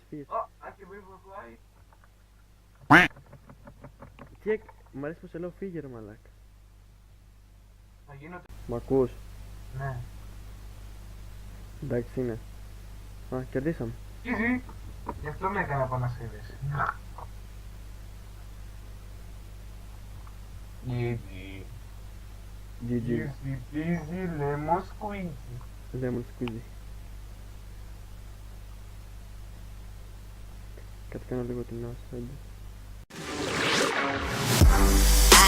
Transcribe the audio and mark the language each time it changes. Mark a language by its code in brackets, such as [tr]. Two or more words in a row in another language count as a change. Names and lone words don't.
[el] Α, και μην φλάει. Τι μ' αρέσει που σε λέω φύγε ρε μαλάκα. Θα γίνω... Μ' ακούς? Ναι. Εντάξει είναι. Α, κερδίσαμε. [en] Easy. [el] Γι' αυτό με έκανε επανασύνδεση. [en] Easy. GG. Easy peasy lemon squeezy. Lemon squeezy. [el] Κάτι κάνω λίγο την άσχα.